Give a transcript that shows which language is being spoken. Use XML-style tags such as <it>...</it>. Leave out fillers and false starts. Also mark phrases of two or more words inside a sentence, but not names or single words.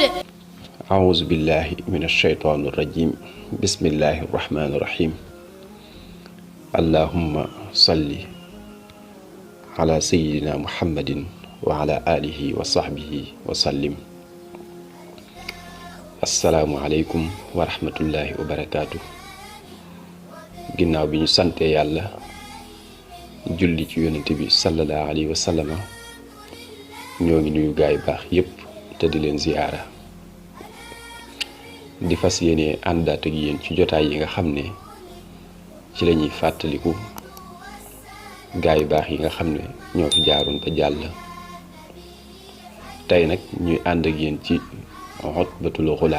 <ar>أعوذ بالله من الشيطان الرجيم بسم الله الرحمن الرحيم اللهم صل على سيدنا محمد وعلى آله وصحبه وسلم السلام عليكم ورحمة الله وبركاته</ar> <wo>ginnaaw bi ñu sante yàlla julli ci yonent bi</wo> <ar>صلى الله عليه وسلم</ar> <wo>ñoo ngi nuyu gaay baax yépp te di leen ziyaara di fas yéene àndaat ak yéen ci jotaay yi nga xam ne ci lañuy fàttaliku gaay baax yi nga xam ne ñoo fi jaaroon ba jàll tey nag ñuy ànd ak yéen ci Utbatul</wo>